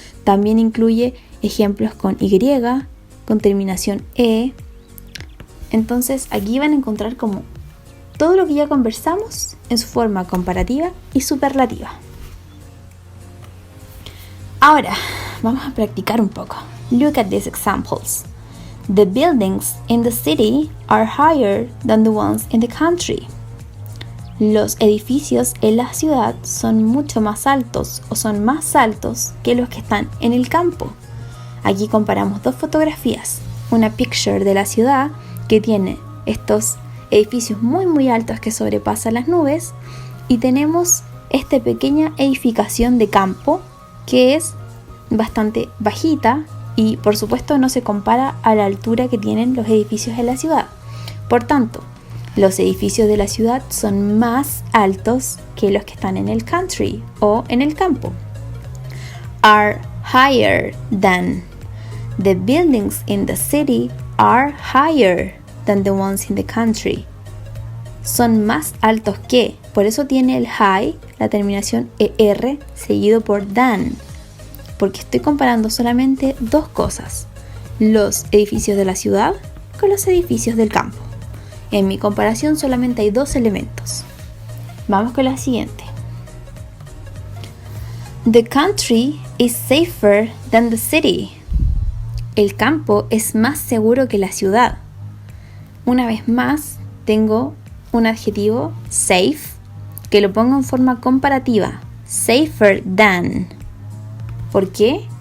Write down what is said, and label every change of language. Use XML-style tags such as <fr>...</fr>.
<es>También incluye ejemplos con Y, con terminación E. Entonces aquí van a encontrar como todo lo que ya conversamos en su forma comparativa y superlativa. Ahora vamos a practicar un poco.</es> <en>Look at these examples. The buildings in the city are higher than the ones in the country.</en> <es>Los edificios en la ciudad son mucho más altos o son más altos que los que están en el campo. Aquí comparamos 2 fotografías. Una picture de la ciudad que tiene estos edificios muy muy altos que sobrepasan las nubes, y tenemos esta pequeña edificación de campo que es bastante bajita y por supuesto no se compara a la altura que tienen los edificios en la ciudad. Por tanto, los edificios de la ciudad son más altos que los que están en el country o en el campo.</es> <en>Are higher than. The buildings in the city are higher than the ones in the country.</en> <es>Son más altos que, por eso tiene el high, la terminación ER, seguido por than, porque estoy comparando solamente dos cosas, los edificios de la ciudad con los edificios del campo. En mi comparación solamente hay dos elementos. Vamos con la siguiente.</es> <en>The country is safer than the city.</en> <es>El campo es más seguro que la ciudad. Una vez más, tengo un adjetivo, safe, que lo pongo en forma comparativa.</es> <en>Safer than.</en> <es>¿Por qué?</es>